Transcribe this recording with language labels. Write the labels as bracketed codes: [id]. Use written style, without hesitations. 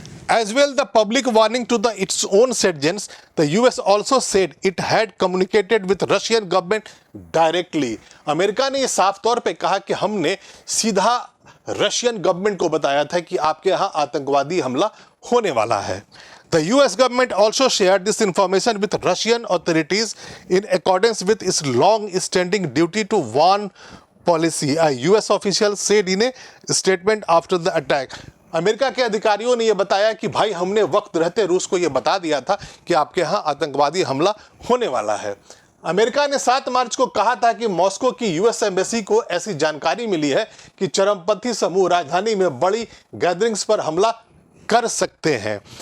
[en] As well, the public warning to its own citizens, the US also said it had communicated with Russian government directly. [hi] America ने ये साफ तौर पे कहा कि हमने सीधा रशियन गवर्नमेंट को बताया था कि आपके यहाँ आतंकवादी हमला होने वाला है। [en] The US government also shared this information with Russian authorities in accordance with its long-standing duty to warn policy, a US official said in a statement after the attack. [hi] America के अधिकारियों ने यह बताया कि भाई हमने वक्त रहते रूस को यह बता दिया था कि आपके यहाँ आतंकवादी हमला होने वाला है। अमेरिका ने 7 मार्च को कहा था कि मॉस्को की यूएस एम्बेसी को ऐसी जानकारी मिली है कि चरमपंथी समूह राजधानी में बड़ी गैदरिंग्स पर हमला कर सकते हैं।